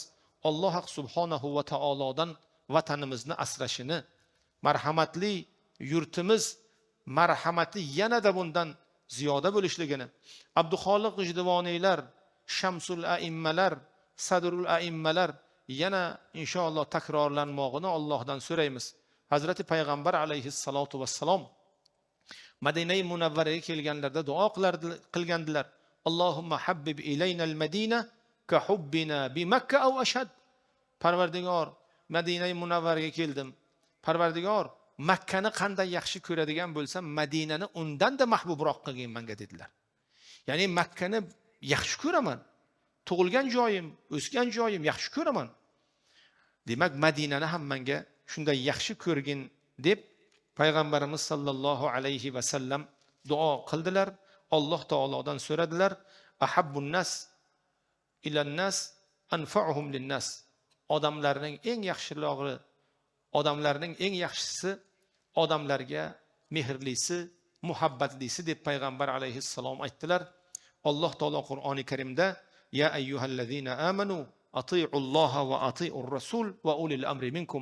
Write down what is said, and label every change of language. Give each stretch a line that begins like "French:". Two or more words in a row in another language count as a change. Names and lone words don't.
Uzbek: Alloh subhanahu va taolodan vatanimizni asrashini, marhamatli yurtimiz marhamati yanada bundan ziyoda bo'lishligini, Abduxoliq G'ijduvoniylar, Shamsul Aimmalar, Sadrul Aimmalar yana inshaalloh takrorlanmog'ini Allohdan so'raymiz. Hazrati Payg'ambar
Arabic: عليه الصلاة والسلام
Uzbek: Madina-i Munavvaraga kelganlarda duo qilgandilar.
Arabic: اللهم حبب إلينا المدينة كحبنا مكة أو أشد.
Uzbek: Parvardigor, Madina-i Munavvaraga keldim. Parvardigor, Makkani qanday yaxshi ko'radigan bo'lsam, Madinani undan-da mahbubroq qilgin menga dedilar. Ya'ni Makkani yaxshi ko'raman. Tug'ilgan joyim, o'sgan joyim yaxshi ko'raman. Demak, Madinani ham menga shunday yaxshi ko'rgin deb Payg'ambarimiz
Arabic: صلى الله عليه وسلم
Uzbek: duo qildilar. Alloh taolodan so'radilar.
Arabic: أحب الناس إلى الناس أنفعهم للناس.
Uzbek: Odamlarning eng yaxshilog'i, odamlarning eng yaxshisi odamlarga mehrlisi, muhabbatlisi deb Payg'ambar alayhissalom aytdilar. Alloh taolo Qur'oni Karimda
Arabic: يا أيها الذين آمنوا أطيعوا الله وأطيعوا الرسول وأولي الأمر منكم.